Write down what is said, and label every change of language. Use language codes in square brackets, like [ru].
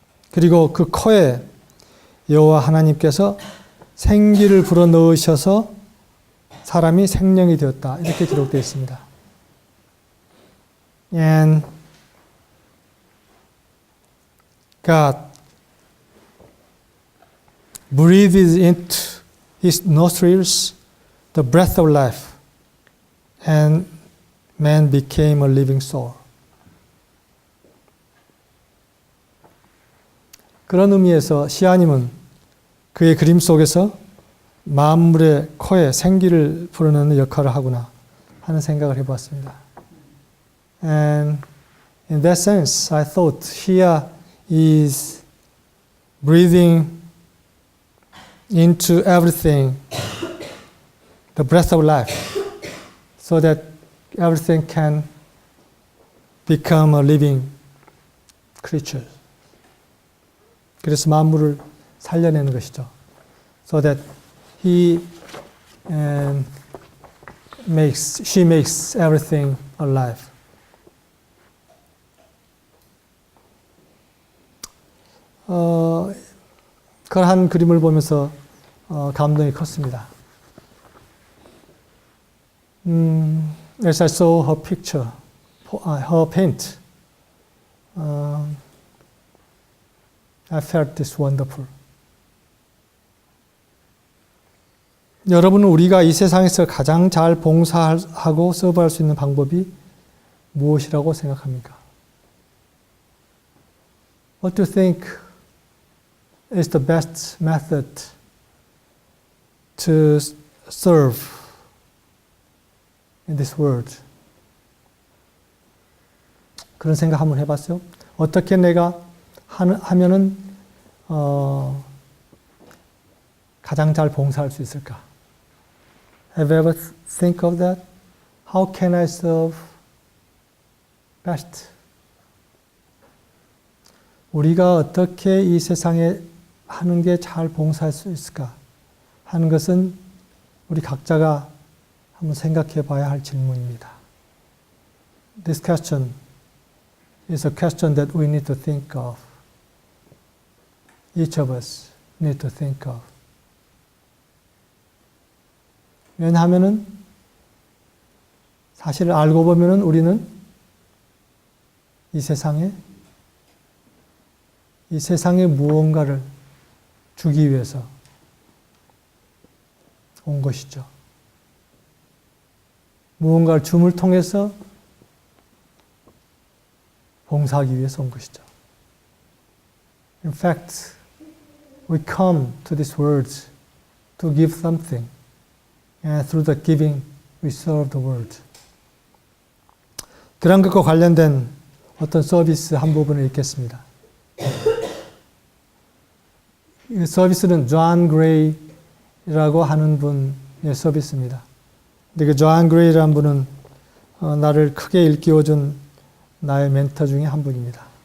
[ko] 그리고 그 코에 여호와 하나님께서 생기를 불어넣으셔서 사람이 생명이 되었다. 이렇게 기록되어 있습니다. [en] And God breathed into his nostrils the breath of life, and man became a living soul. [ko] 그런 의미에서 시아님은 그의 그림 속에서 만물의 코에 생기를 불어넣는 역할을 하구나 하는 생각을 해보았습니다. [en] And in that sense, I thought here is breathing into everything the breath of life, so that everything can become a living creature. [ko] 그래서 만물을 살려내는 것이죠. [en] So that she makes everything alive. [ko] 그러한 그림을 보면서 감동이 컸습니다. [en] As I saw her picture, her paint, I felt this wonderful. [ko] 여러분은 우리가 이 세상에서 가장 잘 봉사하고 서브할 수 있는 방법이 무엇이라고 생각합니까? [en] What do you think is the best method to serve in this world? [ko] 그런 생각 한번 해봤어요? 어떻게 내가 하면은 가장 잘 봉사할 수 있을까? [en] Have you ever think of that? How can I serve best? [ko] 우리가 어떻게 이 세상에 하는 게 잘 봉사할 수 있을까 하는 것은 우리 각자가 한번 생각해 봐야 할 질문입니다. [en] This question is a question that we need to think of. Each of us need to think of. [ko] 왜냐하면은 사실 알고 보면은 우리는 이 세상에 무언가를 주기 위해서 온 것이죠. 무언가를 줌을 통해서 봉사하기 위해서 온 것이죠. [en] In fact, we come to this world to give something, and through the giving, we serve the world. [ko] 그런 것과 관련된 어떤 서비스 한 부분을 읽겠습니다. 이 서비스는 존 그레이라고 하는 분의 서비스입니다. 근데 그 존 그레이라는 분은 나를 크게 일깨워준 나의 멘토 중에 한 분입니다.